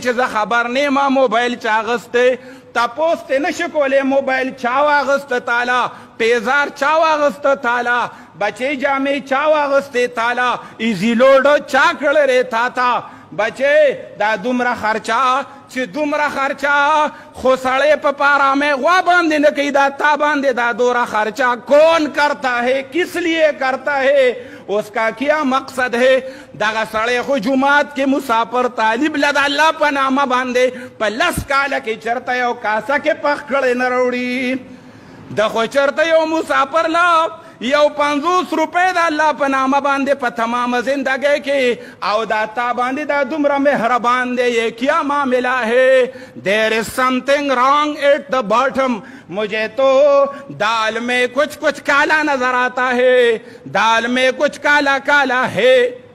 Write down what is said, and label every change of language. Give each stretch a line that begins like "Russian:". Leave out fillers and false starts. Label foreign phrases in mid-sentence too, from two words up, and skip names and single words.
Pashto: چې زه خبر نه یم موبایل چا اغستی، تپوس ترې نشي کولی موبایل چا واغسته تاله، پیزار چا واغسته تاله، بچې جامې چا واغستې تاله، ایزي لوډ چا کړی دی تا ته بچې دا دومره خرچه چې دومره خرچه خو سړی په پارامې غوا باندې نه کوي، دا تا باندې دا دوره خرچه
Urdu: کون کرتا ہے کس لیے کرتا ہے اس کا کیا مقصد ہے.
Pashto: دغه سړی خو جماعت کې مسافر طالب له د الله په نامه باندې په 10 کاله کې چېرته یو کاسه کې پخ کړی نه راوړي، د خو چېرته یو مسافر له یو 50 روپۍ د الله په نامه باندې په تمام زندگی کې او دا تا باندې دا دومره مهربان دی،
Urdu: یہ کیا معاملہ ہے؟
English: There is something wrong at the bottom.
Urdu: مجھے تو دال میں کچھ کچھ کالا نظر آتا ہے، دال میں کچھ کالا کالا ہے.